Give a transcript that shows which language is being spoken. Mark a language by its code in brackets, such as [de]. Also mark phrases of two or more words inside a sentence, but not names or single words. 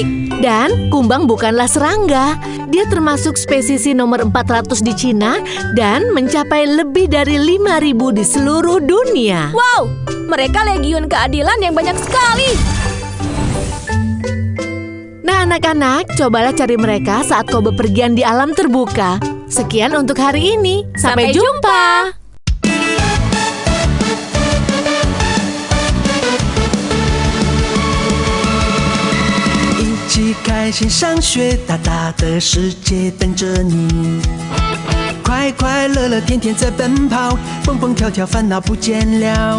[id] Dan kumbang bukanlah serangga. Dia termasuk spesies nomor 400 di Cina dan mencapai lebih dari 5.000 di seluruh dunia. Wow, mereka legiun keadilan yang banyak sekali. Nah anak-anak, cobalah cari mereka saat kau bepergian di alam terbuka. Sekian untuk hari ini. Sampai jumpa. [zh] 一起开心上学，大大的世界等着你。快快乐乐，天天在奔跑，蹦蹦跳跳，烦恼不见了。